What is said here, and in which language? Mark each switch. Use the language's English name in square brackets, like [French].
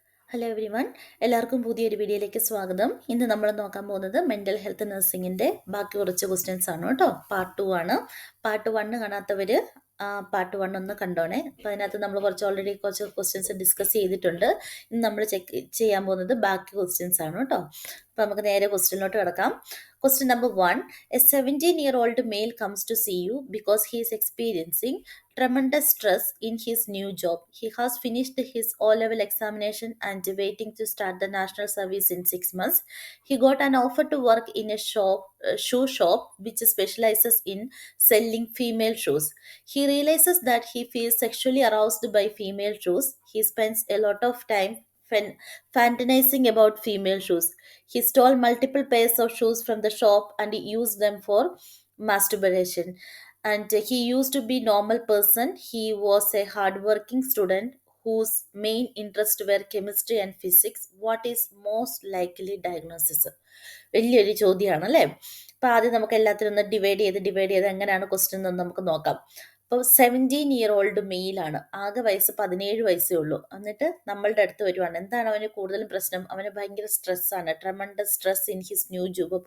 [Malayalam] Hello every one, എല്ലാവർക്കും പുതിയൊരു വീഡിയോയിലേക്ക് സ്വാഗതം. ഇന്ന് നമ്മൾ നോക്കാൻ പോകുന്നത് മെൻ്റൽ ഹെൽത്ത് നഴ്സിങ്ങിൻ്റെ ബാക്കി കുറച്ച് ക്വസ്റ്റ്യൻസ് ആണ് കേട്ടോ. പാർട്ട് 2 ആണ്. പാർട്ട് 1 കാണാത്തവർ പാർട്ട് 1 ഒന്ന് കണ്ടോണേ. അപ്പോൾ അതിനകത്ത് നമ്മൾ ഓൾറെഡി കുറച്ച് ക്വസ്റ്റ്യൻസ് ഡിസ്കസ് ചെയ്തിട്ടുണ്ട്. ഇന്ന് നമ്മൾ ചെയ്യാൻ പോകുന്നത് ബാക്കി ക്വസ്റ്റ്യൻസ് ആണ് കേട്ടോ. അപ്പോൾ നമുക്ക് നേരെ ക്വസ്റ്റ്യനിലോട്ട് കിടക്കാം. [English] Question number 1. A 17-year-old male comes to see you because he is experiencing tremendous stress in his new job. He has finished his O-level examination and waiting to start the national service in 6 months. He got an offer to work in a shoe shop which specializes in selling female shoes. He realizes that he feels sexually aroused by female shoes. He spends a lot of time fantasizing about female shoes. He stole multiple pairs of shoes from the shop and he used them for masturbation. And he used to be normal person. He was a hardworking student whose main interest were chemistry and physics. What is most likely diagnosis? [Malayalam] വലിയൊരു ചോദ്യമാണ് അല്ലേ. അപ്പോൾ ആദ്യം നമുക്ക് എല്ലാത്തിനും ഒന്ന് divide ചെയ്ത് എങ്ങനെയാണ് ക്വസ്റ്റ്യൻ എന്ന് നമുക്ക് നോക്കാം. അപ്പോൾ 17-year-old മെയിലാണ്, ആകെ വയസ്സ് 17 വയസ്സേ ഉള്ളൂ. എന്നിട്ട് നമ്മളുടെ അടുത്ത് വരുവാണ്. എന്താണ് അവന് കൂടുതലും പ്രശ്നം? അവന് ഭയങ്കര സ്ട്രെസ്സാണ്, [English] Tremendous stress in his new job.